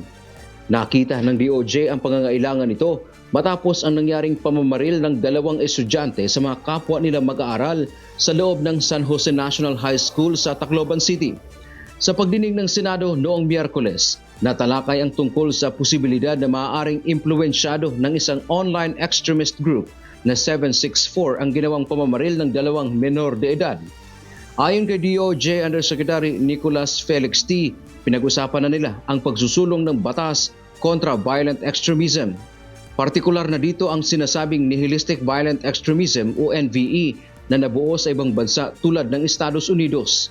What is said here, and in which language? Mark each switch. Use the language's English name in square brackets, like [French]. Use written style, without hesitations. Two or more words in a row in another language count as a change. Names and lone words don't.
[Filipino] Nakita ng DOJ ang pangangailangan nito matapos ang nangyaring pamamaril ng dalawang estudyante sa mga kapwa nila mag-aaral sa loob ng San Jose National High School sa Tacloban City. Sa pagdinig ng Senado noong Miyerkules, natalakay ang tungkol sa posibilidad na maaaring impluwensyado ng isang [English] online extremist group [Filipino] na 764 ang ginawang pamamaril ng dalawang menor de edad. Ayon kay DOJ Undersecretary Nicolas Felix T., pinag-usapan na nila ang pagsusulong ng batas kontra [English] violent extremism. [Filipino] Partikular na dito ang sinasabing [English] nihilistic violent extremism [Filipino] o NVE na nabuo sa ibang bansa tulad ng Estados Unidos.